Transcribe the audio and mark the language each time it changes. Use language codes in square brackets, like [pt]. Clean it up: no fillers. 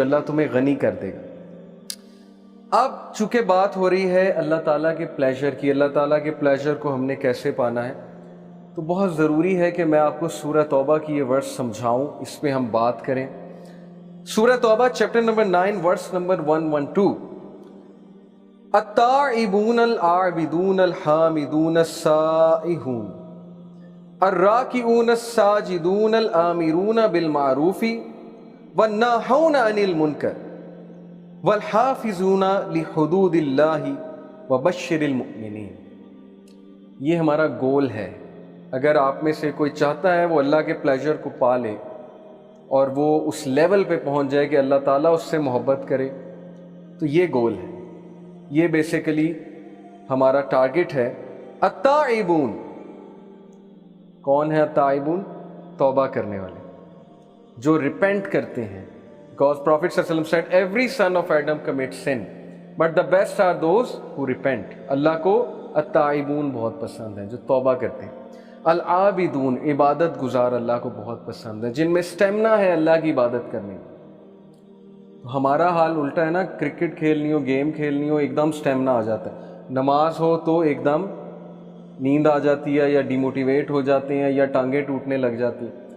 [ur] اللہ تمہیں غنی کر دے گا. اب چونکہ بات ہو رہی ہے اللہ تعالیٰ کے پلیجر کی, اللہ تعالیٰ کے پلیجر کو ہم نے کیسے پانا ہے, تو بہت ضروری ہے کہ میں آپ کو سورہ توبہ کی یہ ورس سمجھاؤں, اس پہ ہم بات کریں. سورہ توبہ چیپٹر نمبر 9 ورس نمبر 112. [ar] التائبون العابدون الحامدون السائحون الراکعون الساجدون الآمرون بالمعروف والناہون عن المنکر والحافظون لحدود اللہ وبشر المؤمنین. [ur] یہ ہمارا گول ہے. اگر آپ میں سے کوئی چاہتا ہے وہ اللہ کے پلیجر کو پا لے اور وہ اس لیول پہ پہنچ جائے کہ اللہ تعالیٰ اس سے محبت کرے, تو یہ گول ہے, یہ بیسیکلی ہمارا ٹارگٹ ہے. التائبون, کون ہے التائبون؟ توبہ کرنے والے, جو ریپینٹ کرتے ہیں. [en] Because Prophet صلی اللہ علیہ وسلم said every son of Adam commits sin but the best are those who repent. [ur] اللہ کو التائبون بہت پسند ہے, جو توبہ کرتے ہیں. العابدون, عبادت گزار اللہ کو بہت پسند ہے, جن میں سٹیمنا ہے اللہ کی عبادت کرنے کی. ہمارا حال الٹا ہے نا, کرکٹ کھیلنی ہو, گیم کھیلنی ہو, ایک دم سٹیمنا آ جاتا ہے. نماز ہو تو ایک دم نیند آ جاتی ہے, یا ڈیموٹیویٹ ہو جاتے ہیں, یا ٹانگیں ٹوٹنے لگ جاتی ہیں.